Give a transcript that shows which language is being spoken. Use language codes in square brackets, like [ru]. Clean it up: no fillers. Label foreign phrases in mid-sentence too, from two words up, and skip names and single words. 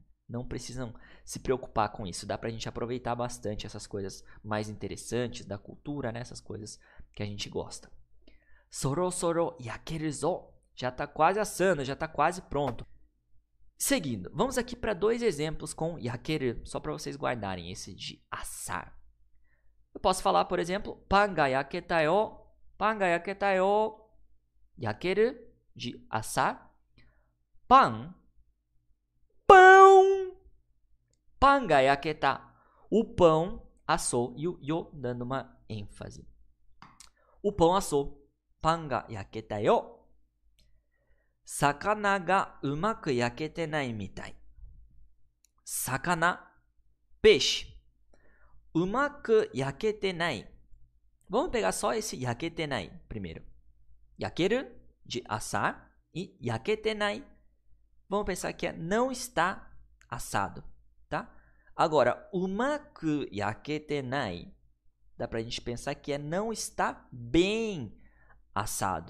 [pt] Não precisam se preocupar com isso. Dá pra gente aproveitar bastante essas coisas mais interessantes da cultura, né? Essas coisas que a gente gosta. [ja] Sorosoro yakeru zo. [pt] Já tá quase assando, já tá quase pronto. Seguindo, vamos aqui para 2 exemplos com yakeru, só para vocês guardarem esse de assar. Eu posso falar, por exemplo, [ja] pan ga yaketa yo. Pan ga yaketa yo. Yakeru, [pt] de assar. Pan. Pão. [ja] Pan ga yaketa. [pt] O pão assou. E o yo dando uma ênfase. O pão assou. [ja] Pan ga yaketa yo. Sakana ga umaku yakete nai mitai. [pt] Sakana, peixe. [ja] Umaku yakete nai. [pt] Vamos pegar só esse yaketenai primeiro. Yakeru, de assar. E yaketenai, vamos pensar que é não está assado, tá? Agora, [ja] umaku yaketenai, [pt] dá pra gente pensar que é não está bem assado.